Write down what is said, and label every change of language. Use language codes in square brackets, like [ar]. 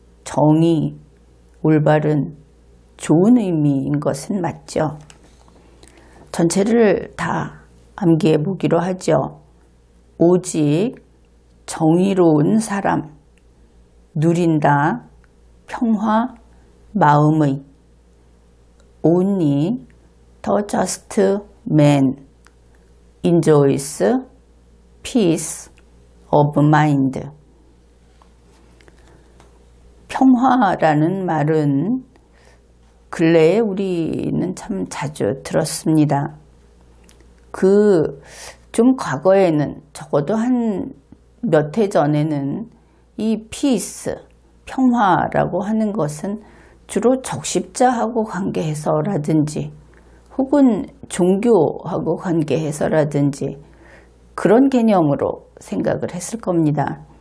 [ko] 정의, 올바른, 좋은 의미인 것은 맞죠. 전체를 다 암기해 보기로 하죠. 오직 정의로운 사람, 누린다, 평화, 마음의. [en] only the just man enjoys peace of mind. [ko] 평화라는 말은 근래에 우리는 참 자주 들었습니다. 좀 과거에는 적어도 한 몇 해 전에는 이 peace, 평화라고 하는 것은 주로 적십자하고 관계해서라든지 혹은 종교하고 관계해서라든지 그런 개념으로 생각을 했을 겁니다.